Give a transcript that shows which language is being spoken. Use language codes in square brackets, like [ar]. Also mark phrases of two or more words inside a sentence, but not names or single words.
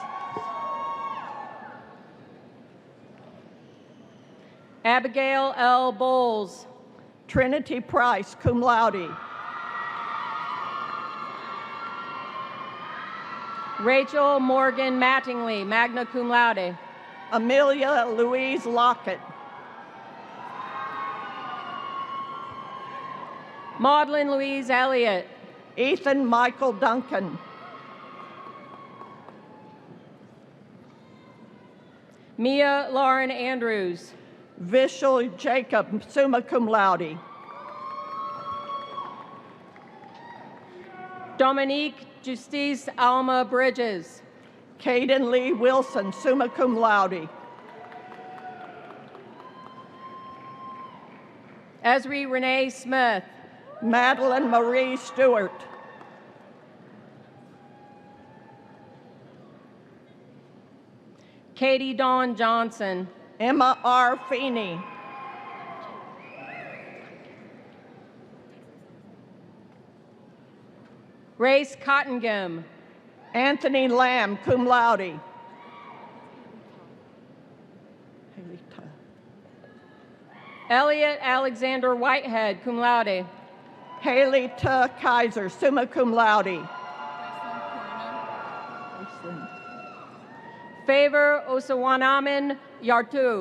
[en] Abigail L. Bowles. Trinity Price, [la] cum laude. [en] Rachel Morgan Mattingly, [la] magna cum laude. [en] Amelia Louise Lockett. Maudlin Louise Elliott. Ethan Michael Duncan. Mia Lauren Andrews. Vishal Jacob, [la] summa cum laude. [en] Dominique Justice Alma Bridges. Caden Lee Wilson, [la] summa cum laude. [en] Esri Renee Smith. Madeline Marie Stewart. Katie Dawn Johnson. Emma R. Feeney. Race Cottingem. Anthony Lamb, [la] cum laude. [en] Elliot Alexander Whitehead, [la] cum laude. [en] Haley T. Kaiser, [la] summa cum laude. [en] Favor Osawanaman Yartu.